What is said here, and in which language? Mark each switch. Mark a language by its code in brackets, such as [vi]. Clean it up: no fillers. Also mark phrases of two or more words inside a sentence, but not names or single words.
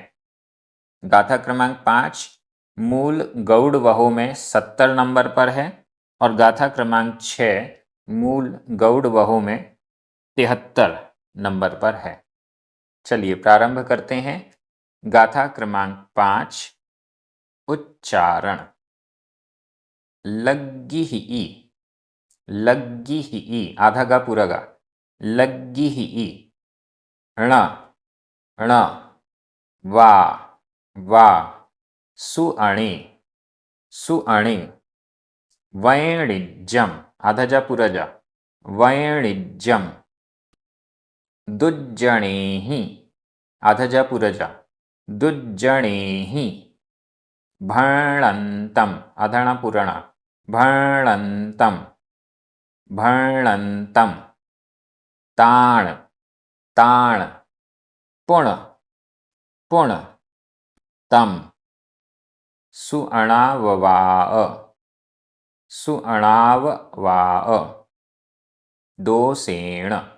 [hi] गाथा क्रमांक 5 मूल गौड़ वहो में 70 नंबर पर है और गाथा क्रमांक 6 मूल गौड़ वहो में 73 नंबर पर है। चलिए प्रारंभ करते हैं। गाथा क्रमांक 5 उच्चारण। [pra] लग्गी ही ई, लग्गी ही ई, [hi] आधा गा पूरा गा। [pra] लग्गी ही ई, ण ण, वा वा, सुअणि सुअणि, वैणिज्यम, [hi] आधा जा पूरा जा, [pra] वैणिज्यम, दुज्जणेहि, [hi] आधा जा पूरा जा, [pra] दुज्जणेहि, भणन्तम, [hi] आधा णा पूरा णा, [pra] भणन्तम भणन्तम, ताण ताण, पुण पुण, तम, सुअणाववाअ सुअणाववाअ, दोसेण